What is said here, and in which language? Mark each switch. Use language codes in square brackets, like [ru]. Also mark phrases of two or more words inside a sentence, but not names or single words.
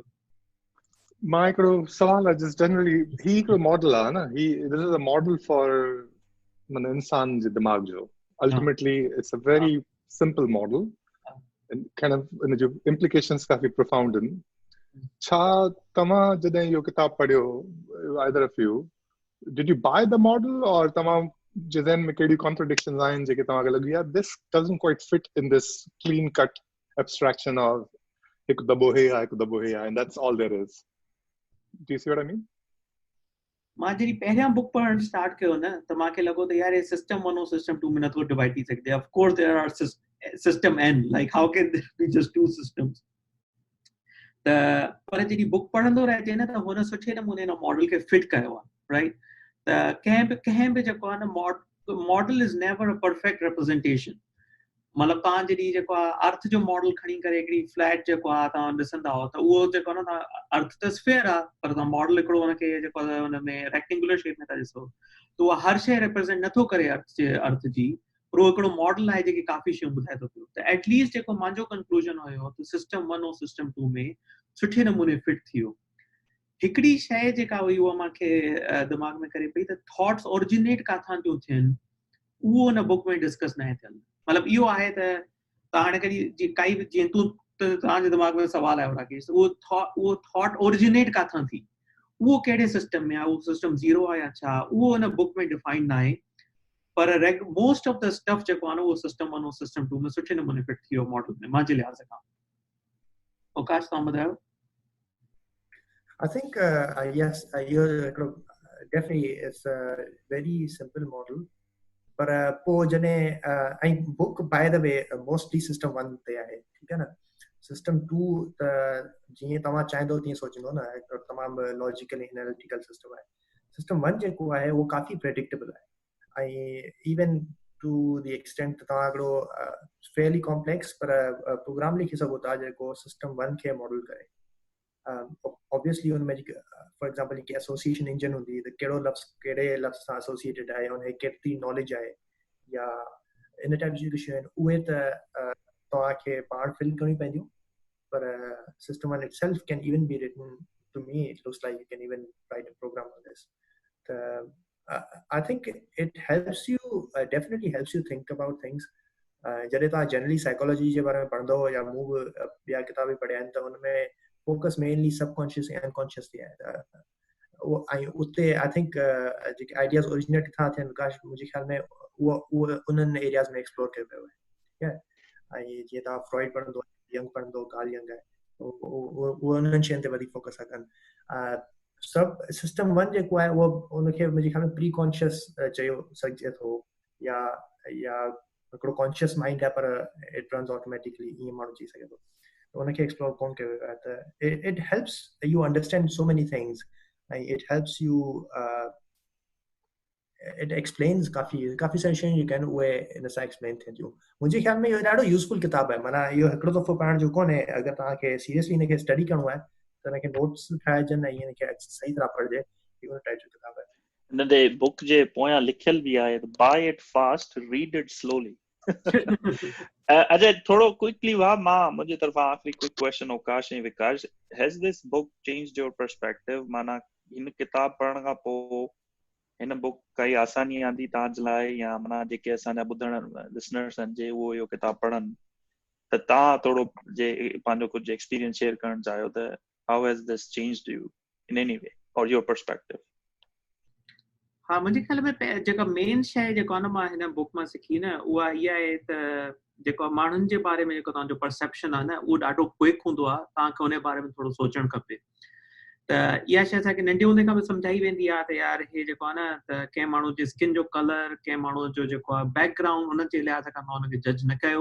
[sd] मां हिकिड़ो सवाल आहे [en] just generally [sd] ही हिकिड़ो मॉडल आहे न, ही [en] this is a model for [sd] माना इंसान जे दिमाग़ जो [en] ultimately it's a very simple model and kind of [sd] इन जो इम्प्लिकेशंस काफी प्रोफाउंड आहिनि। छा तव्हां जॾहिं इहो किताब पढ़ियो [en] either of you did you buy the model [sd] और तव्हां जे ज़हन में कहिड़ी कॉन्ट्रडिक्शंस आहिनि जेके तव्हांखे लॻी यार [en] this doesn't quite fit in this clean cut abstraction of [sd] हिकु दॿो हे आहे हिकु दॿो हे आहे [en] and that's all there is. Do you see what I mean? [sd] मां जॾहिं पहिरियां बुक पढ़णु स्टार्ट कयो न त मूंखे लॻो त यार सिस्टम 1 और सिस्टम 2 में नथो डिवाइड थी सघे। [en] of course there are system n, like how can there be just 2 systems. [sd] त पर जॾहिं बुक पढ़ंदो रहिजे न त हुन सुठे नमूने हिन मॉडल खे फिट कयो आहे, राइट। त कंहिं बि जेको आहे न [en] model is never a perfect representation. [sd] मतलब तव्हां जॾहिं जेको आहे अर्थ जो मॉडल खणी करे हिकिड़ी फ्लैट जेको आहे तव्हां ॾिसंदा हो त उहो जेको आहे न तव्हां अर्थ त स्फेयर आहे पर तव्हां मॉडल हिकिड़ो हुनखे जेको आहे हुन में [en] rectangular shape [sd] में था ॾिसो त उहा हर शइ रिप्रेज़ेंट नथो करे अर्थ जी, पर उहो हिकिड़ो मॉडल आहे जेकी काफ़ी शयूं ॿुधाए थो पियो। त एटलीस्ट जेको मुंहिंजो कंक्लूजन हुयो त सिस्टम 1 और सिस्टम 2 में सुठे नमूने फिट थी वियो। हिकिड़ी शइ जेका हुई उहा मूंखे दिमाग़ में करे पई त [en] thoughts originate [sd] काथां थियूं थियनि, उहो हुन बुक में डिस्कस न आहे थियलु। मतिलबु इहो आहे त तव्हां हाणे कॾहिं काई बि जीअं तव्हांजे दिमाग़ में सवाल आयो राकेश, उहो [en] thought originate [sd] काथां थी, उहो कहिड़े सिस्टम में आहे, उहो सिस्टम 0 आहे या छा, उहो हुन बुक में डिफाइन न आहे। पर [en] most of the stuff [sd] जेको आहे न उहो सिस्टम 1 और सिस्टम 2 में सुठे नमूने फिट थी वियो मॉडल में मुंहिंजे लिहाज़ खां। आकाश तव्हां ॿुधायो। [en] I think yes, definitely it's a very simple model. [sd] पर पोइ जॾहिं ऐं [en] book by the way mostly [sd] सिस्टम 1 ते आहे, ठीकु आहे न। सिस्टम 2 त जीअं तव्हां चाहींदो तीअं सोचींदो न, हिकिड़ो तमामु [en] logical analytical system [sd] आहे। सिस्टम 1 जेको आहे उहो काफ़ी प्रेडिक्टेबल आहे ऐं [en] even to the extent [sd] तव्हां हिकिड़ो [en] fairly complex [sd] पर प्रोग्राम लिखी सघो था जेको सिस्टम 1 खे मॉडल करे। ऑब्वियसली हुन में [en] for example [sd] जेकी [en] association engine [sd] हूंदी त कहिड़े लफ़्ज़ सां एसोसिएटेड आहे, हुनखे केतिरी नॉलेज आहे या इन टाइप जी जेके शयूं आहिनि उहे त तव्हांखे पाण फिल करणियूं पवंदियूं। [en] पर सिस्टम 1 itself can even be written, to me it looks like you can even write a program on this. I think it helps you, definitely helps you think about things. [sd] जॾहिं तव्हां [en] generally psychology [sd] जे बारे में पढ़ंदो या मूं बि ॿिया किताब पढ़िया आहिनि त हुनमें [en] focus mainly [sd] सबकॉन्शियस ऐं अनकॉन्शियस ते आहे। ऐं उते [en] I think [sd] जेके आइडियाज़ ओरिजिनेट किथां थियनि विकास मुंहिंजे ख्याल में उहो उन्हनि एरियाज़ में एक्सप्लोर कयो वियो आहे, ठीकु आहे। ऐं जीअं तव्हां फ्रॉइड पढ़ंदो, यंग पढ़ंदो, कार्ल यंग आहे, उहो उन्हनि शयुनि ते वधीक फोकस था कनि। सभु सिस्टम 1 जेको आहे उहो उनखे मुंहिंजे ख्याल में [en] pre conscious [sd] चयो सघिजे थो या हिकिड़ो [en] conscious mind [sd] आहे पर [en] it runs automatically, [sd] ईअं माण्हू चई सघे थो। उनखे एक्सप्लोर कोन कयो वियो आहे त [en] it helps you understand so many things [sd] ऐं [en] it helps you, it explains [sd] काफ़ी सारी शयूं जेके आहिनि उहे इन सां एक्सप्लेन थियनि थियूं। मुंहिंजे ख्याल में इहो ॾाढो यूज़फुल किताबु आहे। माना इहो हिकिड़ो दफ़ो पढ़ण जो कोन्हे, अगरि तव्हांखे सीरियसली हिनखे स्टडी करिणो आहे त हिनखे नोट्स ठाहिजनि ऐं हिनखे सही तरह पढ़िजे। इहो टाइप जो किताबु आहे। हिन ते बुक जे पोयां लिखियल बि आहे, [en] Buy it fast, read it slowly. [sd] अजय थोड़ो क्विकली मुझे तरफा आखिरी [en] quick question [sd] आकाश ऐं विकास, [en] Has this book changed your perspective? [sd] माना हिन किताब पढ़ण खां पोइ हिन बुक काई आसानी आंदी तव्हांजे लाइ, या माना जेके असांजा ॿुधण लिसनर्स आहिनि जे उहो इहो किताब पढ़नि त तव्हां थोरो जे पंहिंजो कुझु [en] experience share [sd] करणु चाहियो त [en] how has this changed you in any way or your perspective? [sd] हाँ, मुझे ख्याल में जेका मेन शइ जेको आहे न मां हिन बुक मां सिखी न उहा इहा आहे त जेको माण्हुनि जे बारे में जेको तव्हांजो परसेप्शन आहे न उहो ॾाढो क्विक हूंदो आहे, तव्हांखे उन बारे में थोरो सोचणु खपे। त इहा शइ असांखे नंढे हूंदे खां बि सम्झाई वेंदी आहे त यार हे जेको आहे न त कंहिं माण्हू जे स्किन जो कलर, कंहिं माण्हू जो जेको आहे बैकग्राउंड, उन जे लिहाज़ खां तव्हां हुनखे जज न कयो।